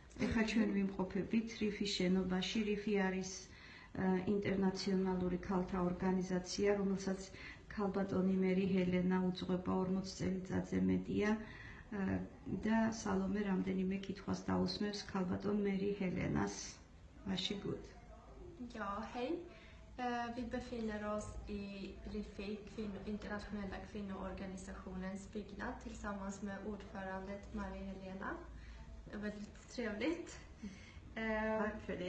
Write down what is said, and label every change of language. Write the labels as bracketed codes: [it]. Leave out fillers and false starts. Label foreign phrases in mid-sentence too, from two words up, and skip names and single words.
[ka] ეხა ჩვენ ვიმყოფებით რიფის შენობაში. რიფი არის ინტერნაციონალური ქალთა ორგანიზაცია, რომელსაც ქალბატონი მერი ჰელენა უძღვება 40 წელიწადზე მეტია და სალომე რამდენიმე კითხვას დაусმევს ქალბატონ მერი Helenas. [sv] Varsågod. Ja, hej. Vi befinner oss i RIFI, internationella kvinnoorganisationens byggnad tillsammans med ordförandet Maria Helena. Väldigt trevligt. Tack för det.